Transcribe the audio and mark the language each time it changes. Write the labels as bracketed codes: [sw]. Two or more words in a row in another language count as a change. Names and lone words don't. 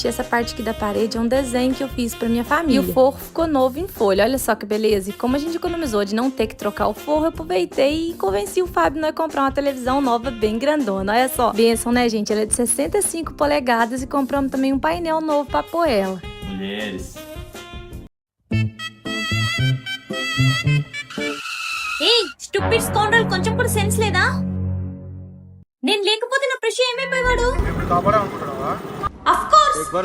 [pt] E essa parte aqui da parede é um desenho que eu fiz pra minha família. E o forro ficou novo em folha, olha só que beleza. E como a gente economizou de não ter que trocar o forro, eu aproveitei e convenci o Fábio a comprar uma televisão nova bem grandona, olha só. Benção, né, gente? Ela é de 65 polegadas e compramos também um painel novo pra pôr ela. Mulheres. [te] ఏయ్ [en] stupid scoundrel, [te] కొంచెం కూడా సెన్స్ లేదా? నేను లేకపోతే నా ప్రశ్న ఏమైపోయాడు? [en] of course.